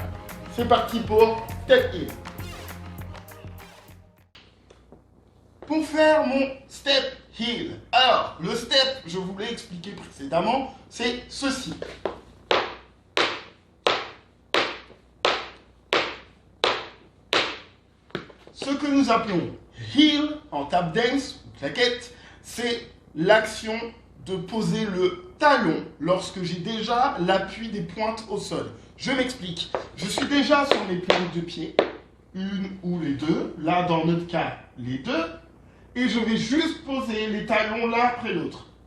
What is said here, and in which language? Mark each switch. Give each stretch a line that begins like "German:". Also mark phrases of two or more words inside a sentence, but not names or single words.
French: C'est parti pour
English: step heel.
French: Pour faire mon
English: step heel,
French: alors le step, je vous l'ai expliqué précédemment, c'est ceci. Ce que nous appelons heel en
English: tap dance
French: ou claquette, c'est l'action de poser le talon lorsque j'ai déjà l'appui des pointes au sol. Je m'explique. Je suis déjà sur mes plantes de pied, une ou les deux, là dans notre cas les deux, et je vais juste poser les talons l'un après l'autre.